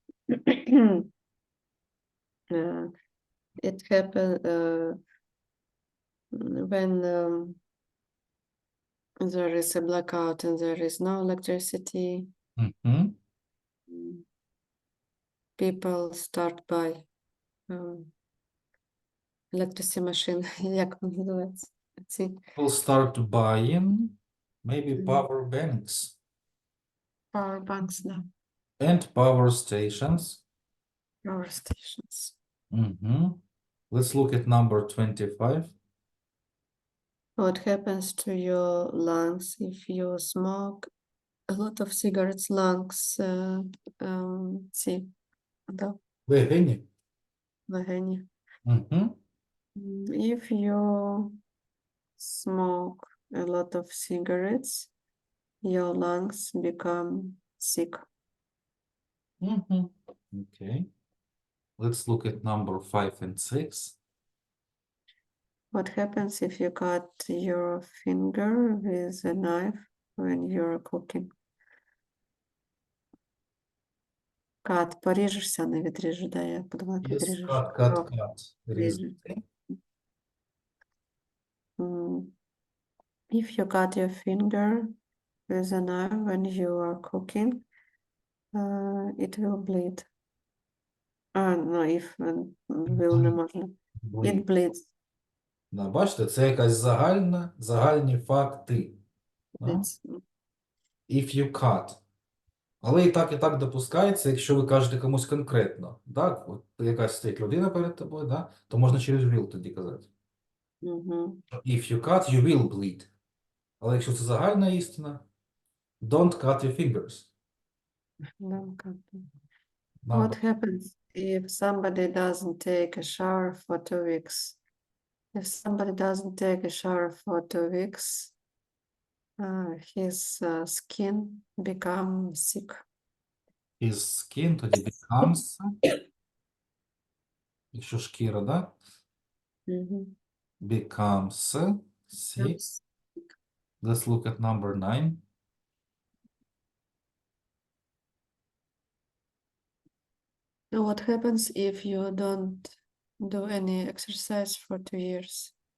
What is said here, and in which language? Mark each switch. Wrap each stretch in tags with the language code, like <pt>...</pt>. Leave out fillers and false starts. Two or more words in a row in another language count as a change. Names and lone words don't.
<en>It happens when there is a blackout and there is no electricity. Mhm. People start by electricity machine.</en> <uk>Як воно називається? Ці.</uk> <en>We'll start buying maybe power banks Power banks, да. and power stations. Power stations. Let's look at number 25. What happens to your lungs if you smoke a lot of cigarettes? Lungs,</en> <uk>ці, да, Легені. легені. Мгм.</uk> <en>If you smoke a lot of cigarettes, your lungs become sick. Okay. Let's look at number 5 and 6. What happens if you cut your finger with a knife when you're cooking? Cut,</en> <uk>поріжешся, не відріжеш, да, я подумала, як</uk> <en>Yes,</en> <uk>відріжеш.</uk> <en>cut.</en> <uk>Ріжеш.</uk> <en>If you cut your finger with a knife when you are cooking, it will bleed. No, if will</en> <uk>не можна.</uk> <en>It bleeds.</en> <uk>Да, бачите, це якась загальні факти. Да?</uk> <en>Bleeds. If you cut.</en> <uk>Але і так допускається, якщо ви кажете комусь конкретно. Так? От якась стоїть людина перед тобою, да? То можна через will тоді казати.</uk> <en>If you cut, you will bleed.</en> <uk>Але якщо це загальна істина,</uk> <en>don't cut your fingers. Don't cut. Number. What happens if somebody doesn't take a shower for 2 weeks? If somebody doesn't take a shower for 2 weeks, his skin becomes sick. His skin</en> <uk>тоді becomes, якщо шкіра, да?</uk> <en>Becomes sick. Let's look at number 9. What happens if you don't do any exercise for 2 years?</en>